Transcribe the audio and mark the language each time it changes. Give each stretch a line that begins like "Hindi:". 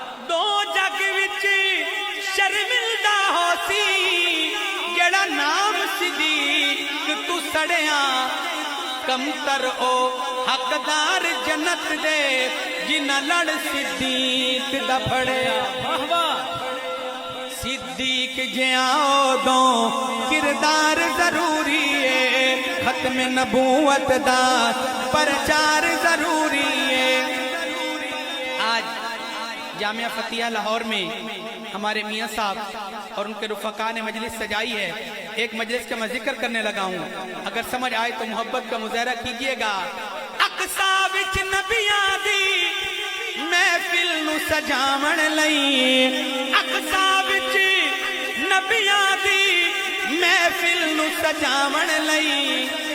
Punjabi: دو جگ وچ شرمندہ ہو سی جڑا نام صدیق تو سڑیا. کم تر او حقدار جنت دے جنہ لڑ صدیق دا پھڑیا. واہ واہ. صدیق جاؤ دو کردار ضروری ہے. ختم نبوت دا پرچار ضروری ہے.
Urdu: آج جامعہ فتیہ لاہور میں ہمارے میاں صاحب اور ان کے رفقا نے مجلس سجائی ہے. ایک مجلس کا میں ذکر کرنے لگا ہوں. اگر سمجھ آئے تو محبت کا مظاہرہ کیجئے گا.
Punjabi: اقصا وچ نبیاں دی محفل نو سجاون لئی. اقصا وچ نبیاں دی محفل نو سجاون لئی.